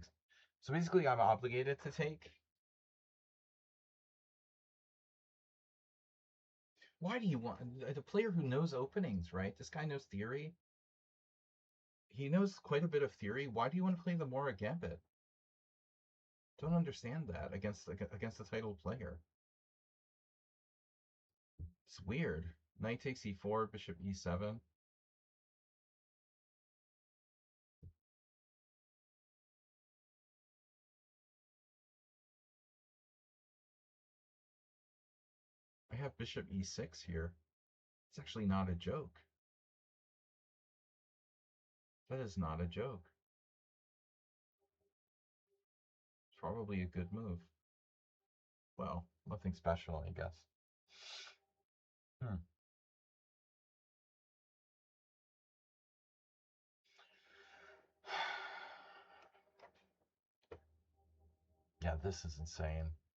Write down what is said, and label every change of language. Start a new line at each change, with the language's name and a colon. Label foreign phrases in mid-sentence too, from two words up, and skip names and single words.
English: So basically, I'm obligated to take. Why do you want the player who knows openings, right? This guy knows theory. He knows quite a bit of theory. Why do you want to play the Mora Gambit? Don't understand that against the titled player. It's weird. Knight takes e4, bishop e7. I have bishop e6 here. It's actually not a joke. That is not a joke. It's probably a good move. Well, nothing special, I guess. Yeah, this is insane.